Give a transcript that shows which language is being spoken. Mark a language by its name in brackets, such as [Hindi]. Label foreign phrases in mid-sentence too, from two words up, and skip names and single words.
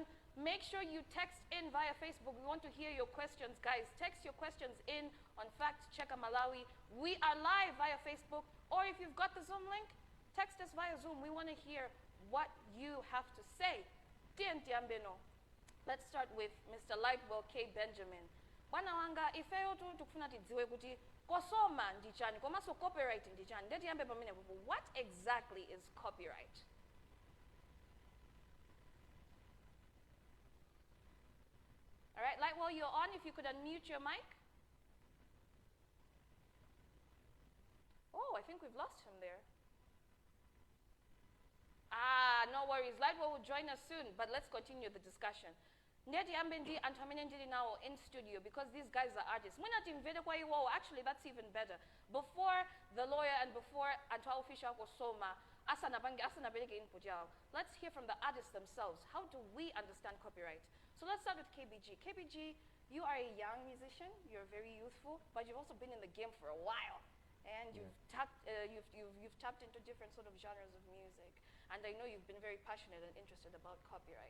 [English] Make sure you text in via Facebook. We want to hear your questions, guys. Text your questions in on Fact Checker Malawi. We are live via Facebook, or if you've got the Zoom link, text us via Zoom. We want to hear what you have to say. Let's start with Mr. Lightwell K. Benjamin. [Nyanja] Bwana wanga, ifeyo tu tukufuna tidziwe kuti kosoma ndichani, komanso copyright ndichani. Ndetiyambe pamene popo. [English] What exactly is copyright? All right, Lightwell, you're on. If you could unmute your mic. Oh, I think we've lost him there. No worries. Lightwell will join us soon, but let's continue the discussion. [Nyanja] Ndeti ambendi anthu amene ndili nawo [English] in studio because these guys are artists. [Nyanja] Munatimvere kwa iwo, [English] actually that's even better. Before the lawyer and before [Nyanja] anthu official kosoma, asanapereke input yawo. [English] Let's hear from the artists themselves. How do we understand copyright? So let's start with KBG. KBG, you are a young musician. You're very youthful, but you've also been in the game for a while, and you've tapped into different sort of genres of music. And I know you've been very passionate and interested about copyright.